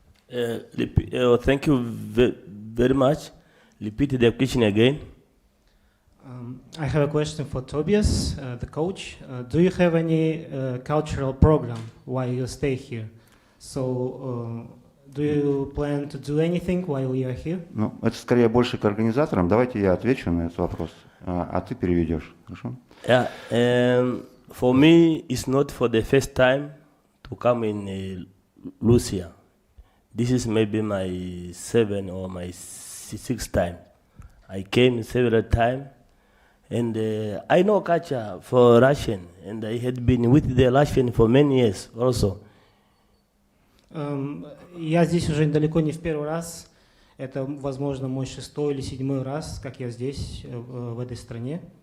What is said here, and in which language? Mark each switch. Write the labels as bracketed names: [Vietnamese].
[English] Thank you very much. Repeat the question again. I have a question for Tobias, the coach. Do you have any cultural program while you stay here? So, do you plan to do anything while you are here? [Russian] Ну, это скорее больше к организаторам. Давайте я отвечу на этот вопрос, а ты переведешь. Хорошо? [English] Yeah, for me, it's not for the first time to come in Russia. This is maybe my 7th or my 6th time. I came several times, and I know culture for Russian, and I had been with the Russian for many years also. [Russian] Я здесь уже далеко не в первый раз. Это, возможно, мой 6-й или 7-й раз, как я здесь, в этой стране.